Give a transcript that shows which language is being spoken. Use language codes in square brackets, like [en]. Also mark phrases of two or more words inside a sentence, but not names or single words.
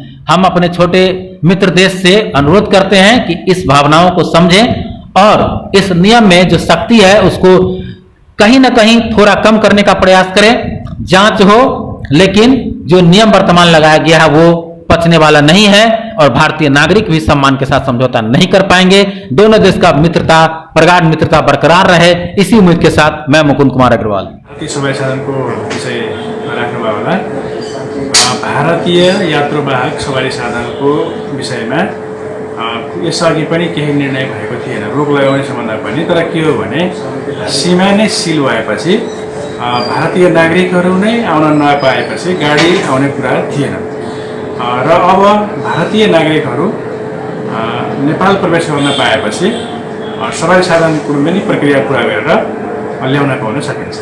[hi] हम अपने छोटे मित्र देश से अनुरोध करते हैं कि इस भावनाओं को समझें और इस नियम में जो सख्ती है उसको कहीं ना कहीं थोड़ा कम करने का प्रयास करें। जांच हो, लेकिन जो नियम वर्तमान लगाया गया है वो पचने वाला नहीं है और भारतीय नागरिक भी सम्मान के साथ समझौता नहीं कर पाएंगे। दोनों देश का मित्रता, प्रगाढ़ मित्रता बरकरार रहे, इसी उम्मीद के साथ मैं मुकुंद कुमार अग्रवाल। [ne] सवारी साधनको विषय राख्नुभयो होला। भारतीय यात्रुवाहक सवारी साधनको विषयमा यसअघि पनि केही निर्णय भएको थिएन, रोक लगाउने सम्बन्ध पनि। तर के हो भने सीमा नै सिल भएपछि भारतीय नागरिकहरू नै आउन नपाएपछि गाडी आउने कुरा थिएन र अब भारतीय नागरिकहरू नेपाल प्रवेश गर्न पाएपछि सवारी साधनको पनि प्रक्रिया पुरा गरेर ल्याउन पाउन सकिन्छ।